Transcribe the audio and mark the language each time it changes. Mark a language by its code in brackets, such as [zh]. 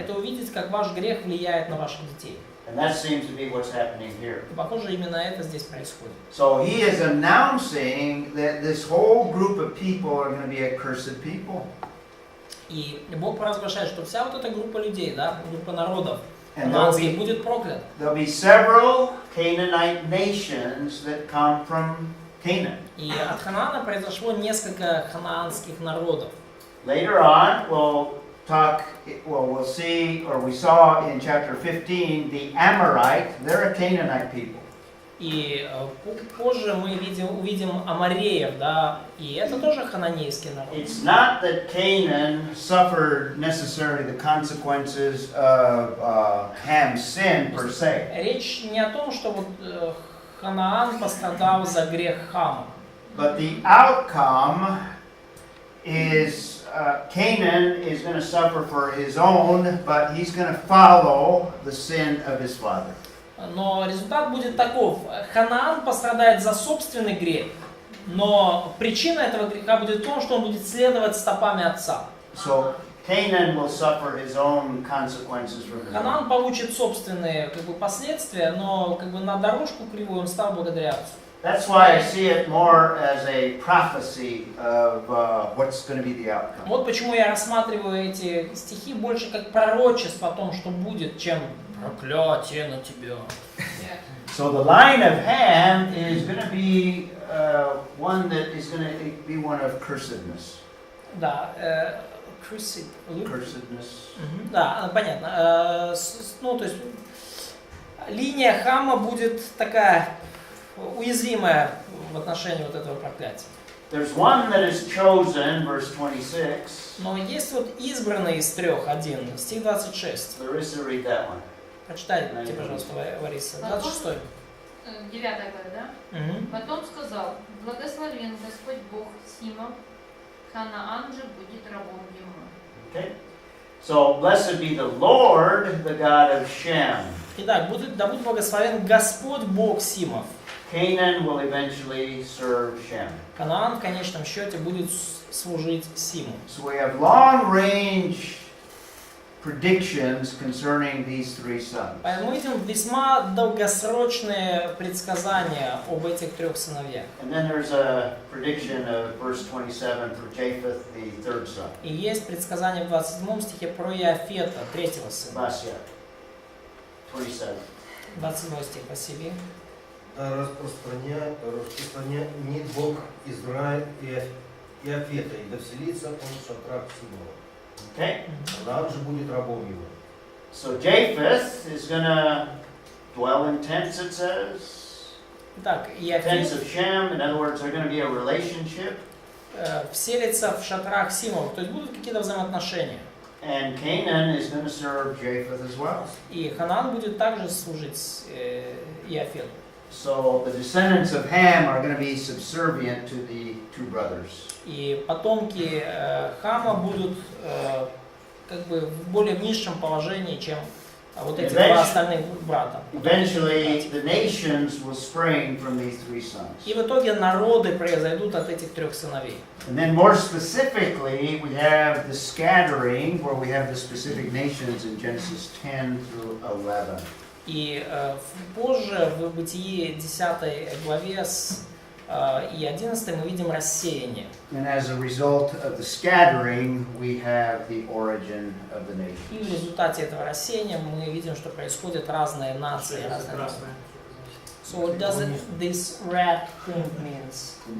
[ru] это увидеть, как ваш грех влияет на ваших детей. [en] And that seems to be what's happening here. [ru] И, похоже, именно это здесь происходит. [en] So he is announcing that this whole group of people are going to be accursed people. [ru] И Бог провозглашает, что вся вот эта группа людей, да, группа народов, [en] And [ru] кананских, будет проклята. [en] there'll be several Canaanite nations that come from Canaan. [ru] И от Ханаана произошло несколько ханаанских народов. [en] Later on, we'll see, or we saw in chapter 15, the Amorite, they're a Canaanite people. [ru] И позже мы увидим амореев, да, и это тоже хананейский народ. [en] It's not that Canaan suffered necessarily the consequences of Ham's sin per se. [ru] Речь не о том, что вот Ханаан пострадал за грех Хама. [en] But the outcome is Canaan is going to suffer for his own, but he's going to follow the sin of his father. [ru] Но результат будет таков. Ханаан пострадает за собственный грех, но причина этого греха будет в том, что он будет следовать стопами отца. [en] So Canaan will suffer his own consequences from his own. [ru] Ханаан получит собственные последствия, но на дорожку кривую он стал благодаря отцу. [en] That's why I see it more as a prophecy of what's going to be the outcome. [ru] Вот почему я рассматриваю эти стихи больше как пророчество о том, что будет, чем проклятие на тебя. [en] So the line of Ham is going to be one that is going to be one of cursedness. [ru] Да, cursedness. Да, понятно. Ну, то есть линия Хама будет такая уязвимая в отношении вот этого проклятия. [en] There's one that is chosen, verse 26. [ru] Но есть вот избранный из трех, один, стих 26. [en] Larissa, read that one. [ru] Прочитайте, пожалуйста, Лариса. 26. 9 глава, да? Потом сказал: благословен Господь Бог Симов, Ханаан же будет рабом ему. [en] Okay. So blessed be the Lord, the God of Shem. [ru] Итак, да будет благословен Господь Бог Симов. [en] Canaan will eventually serve Shem. [ru] Ханаан в конечном счете будет служить Симу. [en] So we have long-range predictions concerning these three sons. [ru] Поэтому мы видим весьма долгосрочные предсказания об этих трех сыновьях. [en] And then there's a prediction of verse 27 for Japheth, the third son. [ru] И есть предсказание в 27 стихе про Иофета, третьего сына. [en] Vasya, 27. [ru] 27 стих, спасибо. Распространяет Бог Израиль и Иофета, и да вселится он в шатрах Симова. [en] Okay. [ru] Ханаан же будет рабом его. [en] So Japheth is going to dwell in tents, it says. [ru] Итак, [en] Tents of Shem. In other words, they're going to be a relationship. [ru] вселится в шатрах Симов, то есть будут какие-то взаимоотношения. [en] And Canaan is going to serve Japheth as well. [ru] И Ханаан будет также служить Иофету. [en] So the descendants of Ham are going to be subservient to the two brothers. [ru] И потомки Хама будут в более низшем положении, чем вот эти два остальных брата. [en] Eventually, the nations will spring from these three sons. [ru] И в итоге народы произойдут от этих трех сыновей. [en] And then more specifically, we have the scattering, where we have the specific nations in Genesis 10 through 11. [ru] И позже в Бытие 10 главе и 11 мы видим рассеяние. [en] And as a result of the scattering, we have the origin of the nations. [ru] И в результате этого рассеяния мы видим, что происходят разные нации, разные народы. [en] So what does this red thing means?